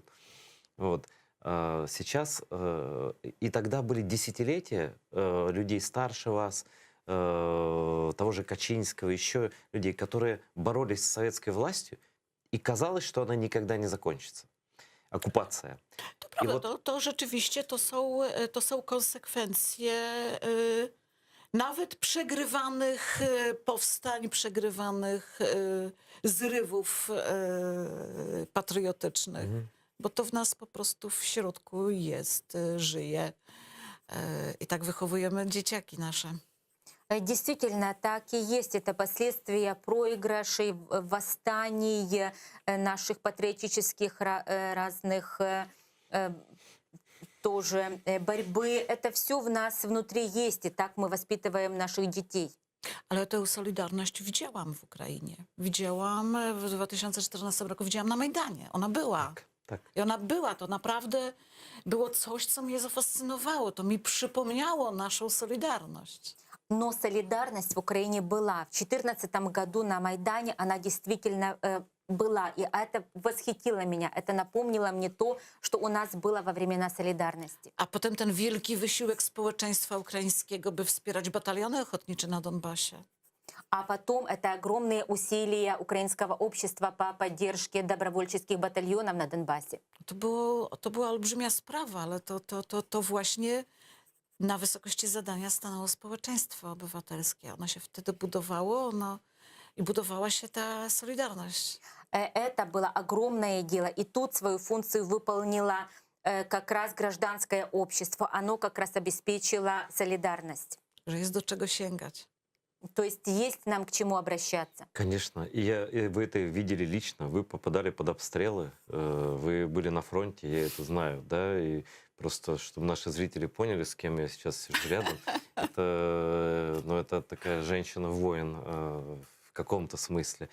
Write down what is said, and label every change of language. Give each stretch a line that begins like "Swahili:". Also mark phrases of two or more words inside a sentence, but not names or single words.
Russian: Вот. Сейчас, и тогда были десятилетия людей старше вас, того же Качинского, еще людей, которые боролись с советской властью, и казалось, что она никогда не закончится. Оккупация.
Polish: To prawda, to rzeczywiście to są konsekwencje nawet przegrywanych powstań, przegrywanych zrywów patriotycznych. Bo to w nas po prostu w środku jest, żyje. I tak wychowujemy dzieciaki nasze.
Russian: Действительно, так и есть. Это последствия проигрышей, восстаний, наших патриотических разных тоже борьбы. Это все в нас внутри есть, и так мы воспитываем наших детей.
Polish: Ale tę solidarność widziałam w Ukrainie. Widziałam w 2014 roku, widziałam na Majdanie. Ona była.
Russian: Так.
Polish: I ona była. To naprawdę było coś, co mnie zafascynowało. To mi przypomniało naszą solidarność.
Russian: Но солидарность в Украине была. В 2014 году на Майдане она действительно была. И это восхитило меня. Это напомнило мне то, что у нас было во времена солидарности.
Polish: A potem ten wielki wysiłek społeczeństwa ukraińskiego, by wspierać bataliony ochotnicze na Donbasie.
Russian: А потом это огромные усилия украинского общества по поддержке добровольческих батальонов на Донбассе.
Polish: To była olbrzymia sprawa, ale to właśnie na wysokości zadania stanęło społeczeństwo obywatelskie. Ono się wtedy budowało i budowała się ta solidarność.
Russian: Это было огромное дело. И тут свою функцию выполнило как раз гражданское общество. Оно как раз обеспечило солидарность.
Polish: Że jest do czego sięgać.
Russian: То есть есть нам к чему обращаться. Конечно. И вы это видели лично. Вы попадали под обстрелы. Вы были на фронте, я это знаю. Да? И просто, чтобы наши зрители поняли, с кем я сейчас сижу рядом. Это такая женщина-воин в каком-то смысле.